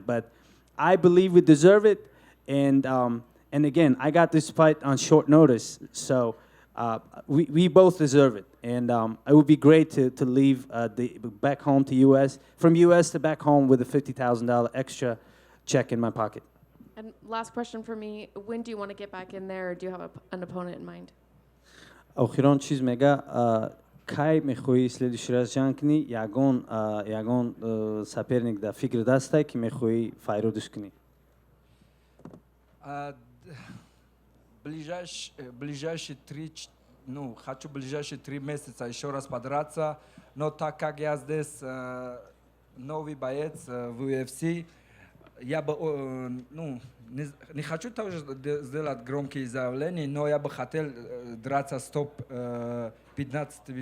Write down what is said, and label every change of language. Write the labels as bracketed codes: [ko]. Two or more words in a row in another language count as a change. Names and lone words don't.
[en] But I believe we deserve it, and again, I got this fight on short notice, so we both deserve it. And it would be great to leave back home to U.S., from U.S. to back home with a $50,000 extra check in my pocket. And last question for me, when do you want to get back in there, or do you have an opponent in mind? [tg] Охирон чиз мега кай мехои [ru] следующий раз [tg] жанкни ягон соперник да фикр дастай ки мехои файро душкни. [ru] Ближайшие 3, хочу ближайшие 3 месяца еще раз подраться, но так как я здесь новый боец в UFC, я бы, не хочу тоже сделать громкие заявления, но я бы хотел драться с топ-15.